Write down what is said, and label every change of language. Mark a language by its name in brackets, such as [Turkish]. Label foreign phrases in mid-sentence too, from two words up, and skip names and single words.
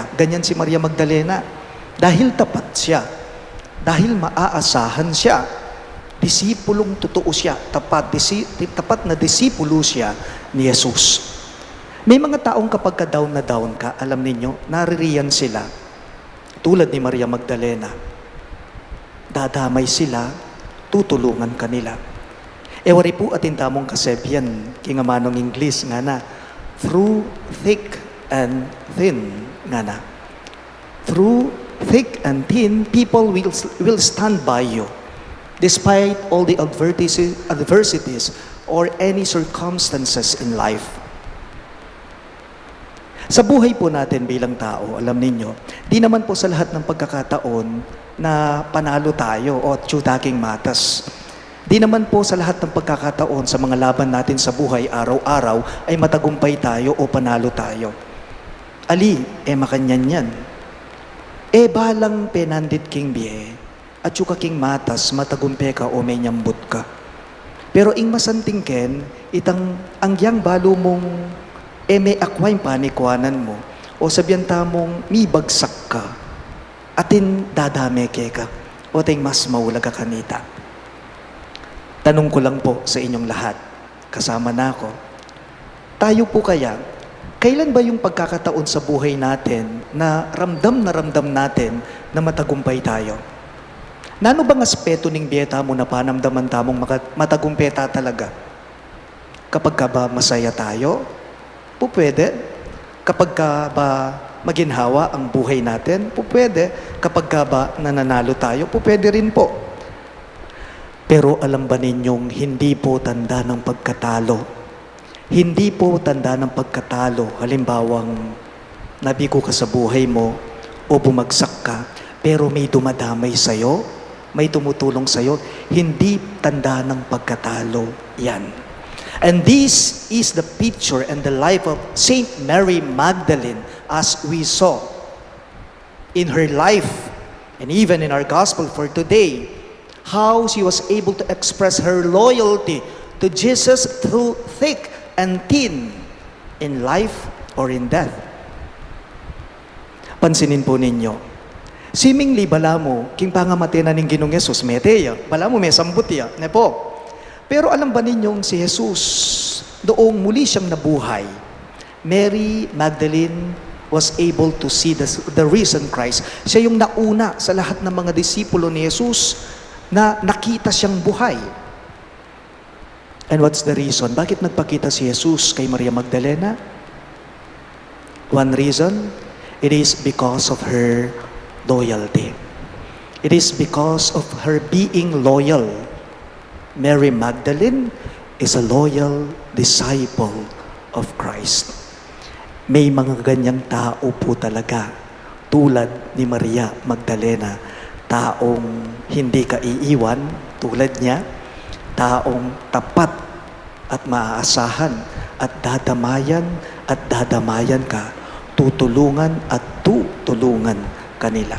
[Filipino] Ganyan si Maria Magdalena. Dahil tapat siya, dahil maaasahan siya, disipulong totoo siya, tapat na disipulo siya ni Jesus. May mga taong kapag ka-down na down ka, alam ninyo, naririyan sila. Tulad ni Maria Magdalena. Dadamay sila, tutulungan kanila. [Pampanga] Ewari po atin tamong kasebyan, kingamanong Ingles nga na, [English] through thick and thin nga na. Through thick and thin, people will stand by you despite all the adversities or any circumstances in life. [Filipino] Sa buhay po natin bilang tao, alam ninyo, di naman po sa lahat ng pagkakataon na panalo tayo o tiyutaking matas. Di naman po sa lahat ng pagkakataon sa mga laban natin sa buhay araw-araw ay matagumpay tayo o panalo tayo. [Pampanga] Ali, makanyan yan. Balang penandit king biye, at yuka king matas, matagumpe ka o may nyambut ka. Pero ing masanting ken, itang angyang balo mong may akway panikwanan mo, o sabianta mong mi bagsak ka, atin dadame ke ka, o ting mas maulag ka kanita. [Filipino] Tanong ko lang po sa inyong lahat, kasama na ako, tayo po kaya, kailan ba yung pagkakataon sa buhay natin na ramdam natin na matagumpay tayo? [Pampanga] Nano bang aspeto ning biyeta mo na panamdaman tamong matagumpeta talaga? [Filipino] Kapag ka ba masaya tayo? Po pwede. Kapag ka ba maginhawa ang buhay natin? Po pwede. Kapag ka ba nananalo tayo? Po pwede rin po. Pero alam ba ninyong hindi po tanda ng pagkatalo? Hindi po tanda ng pagkatalo. Halimbawang nabigo ka sa buhay mo o bumagsak ka, pero may dumadamay sa'yo, may tumutulong sa'yo, hindi tanda ng pagkatalo yan. [English] And this is the picture and the life of Saint Mary Magdalene as we saw in her life and even in our gospel for today, how she was able to express her loyalty to Jesus through thick and thin in life or in death. [Filipino] Pansinin po ninyo, [Pampanga] seemingly bala mo, king pangamate na ning Ginong Jesus, meteya, bala mo may sambut ya, ne po. [Filipino] Pero alam ba ninyong si Jesus, doong muli siyang nabuhay, [English] Mary Magdalene was able to see the risen Christ. [Filipino] Siya yung nauna sa lahat ng mga disipulo ni Jesus na nakita siyang buhay. [English] And what's the reason? [Filipino] Bakit nagpakita si Jesus kay Maria Magdalena? [English] One reason, it is because of her loyalty. It is because of her being loyal. Mary Magdalene is a loyal disciple of Christ. [Filipino] May mga ganyang tao po talaga, tulad ni Maria Magdalena, taong hindi ka iiwan tulad niya, taong tapat at maaasahan at dadamayan ka, tutulungan at tutulungan kanila.